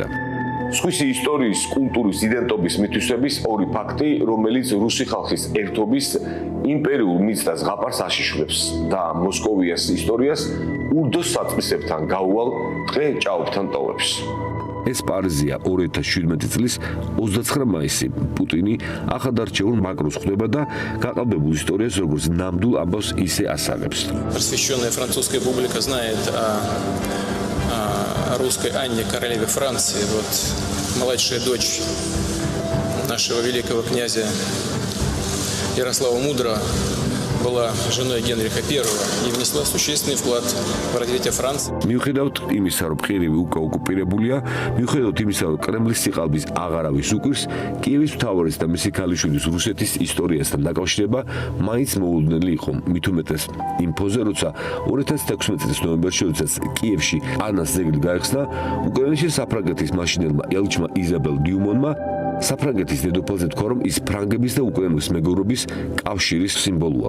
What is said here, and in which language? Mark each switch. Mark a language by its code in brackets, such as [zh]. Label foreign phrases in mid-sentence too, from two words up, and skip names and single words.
[ka] სხვისი ისტორიის, კულტურის, იდენტობის მითვისების ორი ფაქტი, რომელიც რუსი ხალხის ერთობის იმპერიულ მიწას ზღაპარს აშიშვლებს და მოსკოვიას ისტორიას ურდოს საწმისებთან გაუვალ დღე ჭაობთან ტოვებს. ეს პარიზია 2017 წლის 29 მაისი. პუტინი ახალდარჩეულ მაკროს ხვდება და გაყალბებულ ისტორიას როგორც ნამდვილ ამბავს ისე ასაღებს. [ru] Просвещенная французская публика знает о русской Анне, королеве Франции. Вот младшая дочь нашего великого князя Ярослава Мудрого была женой Генриха I и внесла существенный вклад в развитие Франции. [ka] მიუხედავად იმისა, რომ ყირიმი უკვე ოკუპირებულია, მიუხედავად იმისა, რომ კრემლის სიყალბის აღარავის უკვირს, კიევის მთავარის და მისი ქალიშვილის რუსეთის ისტორიასთან დაკავშირება მაინც მოულოდნელი იყო. მით უმეტეს იმ ფოზე, როცა 2016 წლის ნოემბერში, როდესაც კიევში ანას ძეგლი გაიხსნა, უკრაინაში საფრანგეთის მაშინელმა ელჩმა იზაბელ დიუმონმა საფრანგეთის დედოფალზე თქვა, რომ ის ფრანგების და უკრაინის მეგობრობის კავშირის სიმბოლოა.